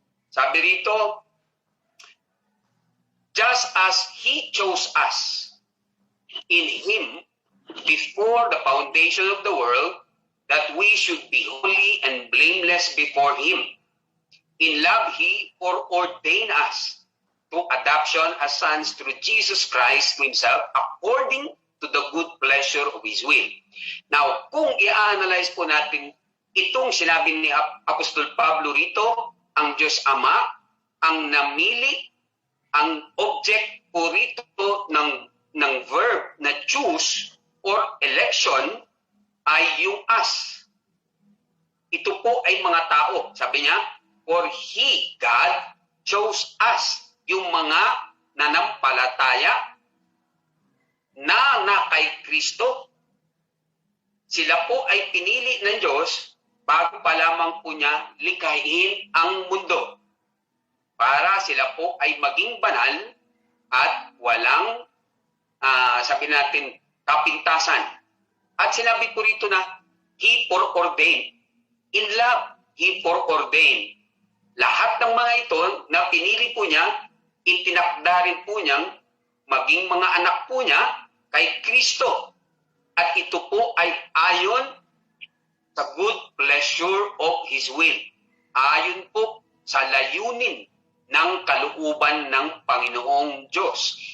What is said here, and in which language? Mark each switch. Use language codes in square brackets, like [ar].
[tl] Sabi rito, [en] just as He chose us in Him before the foundation of the world, that we should be holy and blameless before Him. In love, He foreordained us to adoption as sons through Jesus Christ Himself, according to the good pleasure of His will. [tl] Now, kung i-analyze po natin itong sinabi ni Apostol Pablo rito, ang Diyos Ama, ang namili, ang object po rito ng verb na choose or election ay yung us. Ito po ay mga tao. Sabi niya, [en] for He, God, chose us, [tl] yung mga nanampalataya na kay Kristo. Sila po ay pinili ng Diyos bago pa lamang po niya likhain ang mundo para sila po ay maging banal at walang, sabi natin, kapintasan. At sinabi po rito na, [en] He foreordained. In love, He foreordained. [tl] Lahat ng mga ito na pinili po niya, itinakda rin po niyang maging mga anak po niya kay Kristo. At ito po ay ayon sa [en] good pleasure of His will. [tl] Ayon po sa layunin ng kalooban ng Panginoong Diyos.